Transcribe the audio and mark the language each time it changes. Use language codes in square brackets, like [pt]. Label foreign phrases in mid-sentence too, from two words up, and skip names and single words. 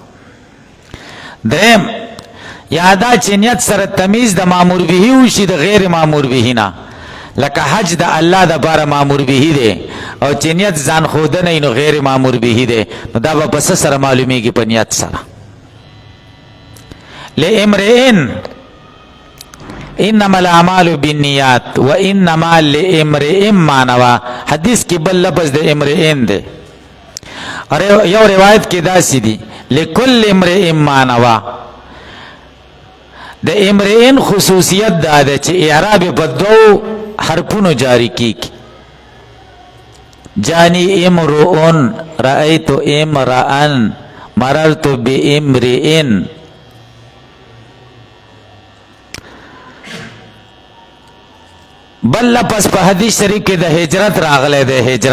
[ps] دریم یا دا چې نیت سره تمیز د [ar] مامور به [ps] وشي د [ar] غیر مامور به [ps] نه، لکه حج د الله د پاره [ar] مامور به [ps] دی او چې نیت ځان ښودنه نو [ar] غیر مامور به [ps] دی، نو دا به په څه سره معلومیږي؟ په نیت سره. [ar] لامرئ انما الاعمال بالنیات وانما لامرئ ما نوى. [ps] حدیث کې بل لفظ د امرئ دی، یو روایت کې داسې دی [ar] لکل امرئ ما نوى. [ps] د امرئ خصوصیت دا ده چې اعراب په 2 حرفونو جاری کیږي. [ar] جانی امرؤن، رأیت امرأن، مررت بامرئ. [ps] بل لپس په حدیث شریف کې د هجرت راغلی دی.